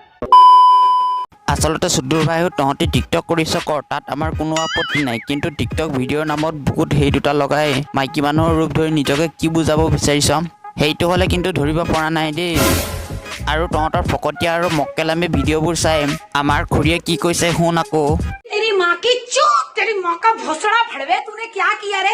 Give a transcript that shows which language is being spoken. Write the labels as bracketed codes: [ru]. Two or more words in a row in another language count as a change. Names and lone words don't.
[as] আচলতে সুদূৰ ভাইও তহঁতি টিকটক কৰিছ কৰ, তাত আমাৰ কোনো আপত্তি নাই, কিন্তু টিকটক ভিডিঅ'ৰ নামত বুকুত সেই দুটা লগাই মাইকী মানুহৰ ৰূপ ধৰি নিজকে কি বুজাব বিচাৰিছ, সেইটো হ'লে কিন্তু ধৰিব পৰা নাই দেই। আৰু তহঁতৰ ফকতীয়া আৰু মক্কেলামী ভিডিঅ'বোৰ চাই আমাৰ খুৰীয়ে কি কৈছে শুন আকৌ। [hi] तेरी माँ की चूत, तेरी माँ का भोसड़ा फड़वे, तूने क्या किया रे?